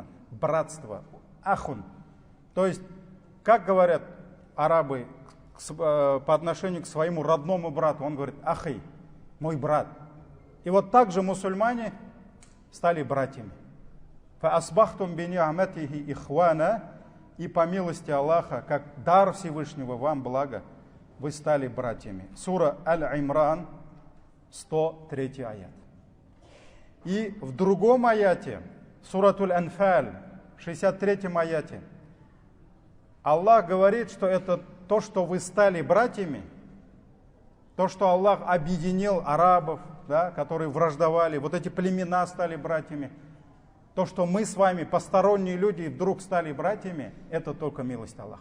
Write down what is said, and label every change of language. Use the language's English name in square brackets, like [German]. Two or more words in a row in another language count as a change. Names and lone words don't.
[Russian] Братство. Ахун. То есть, как говорят арабы по отношению к своему родному брату. Он говорит: ахи, мой брат. И вот так же мусульмане стали братьями. [Arabic] فَأَصْبَحْتُمْ بِنِعْمَتِهِ إِخْوَانًا. [Russian] И по милости Аллаха, как дар Всевышнего вам благо, вы стали братьями. Сура Аль-Имран, 103 аят. И в другом аяте, Суратуль Анфаль, 63 аяте, Аллах говорит, что это то, что вы стали братьями, то, что Аллах объединил арабов, да, которые враждовали, вот эти племена стали братьями, то, что мы с вами, посторонние люди, вдруг стали братьями, это только милость Аллаха.